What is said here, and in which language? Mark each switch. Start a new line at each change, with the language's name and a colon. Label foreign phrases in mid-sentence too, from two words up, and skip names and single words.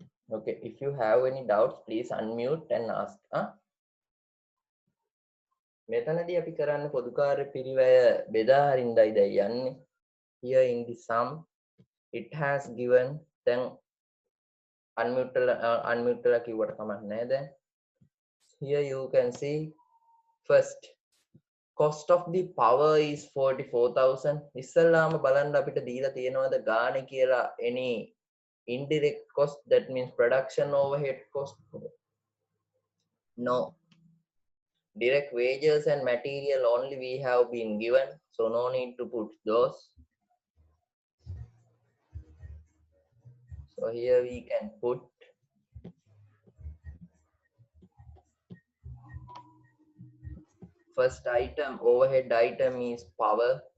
English: Okay, if you have any doubts, please unmute and ask.
Sinhala: මෙතනදී අපි කරන්න පොදුකාර්ය පිරිවැය බෙදා හරින්නයි දැන් යන්නේ.
English: Here in the sum, it has given, then unmute
Sinhala: ලා කිව්වට කමක් නැහැ දැන්.
English: Here you can see first cost of the power is 44,000.
Sinhala: ඉස්සල්ලාම බලන්න අපිට දීලා තියෙනවද ගානේ කියලා
English: any indirect cost, that means production overhead cost? No. Direct wages and material only we have been given, so no need to put those. So here we can put first item, overhead item is power.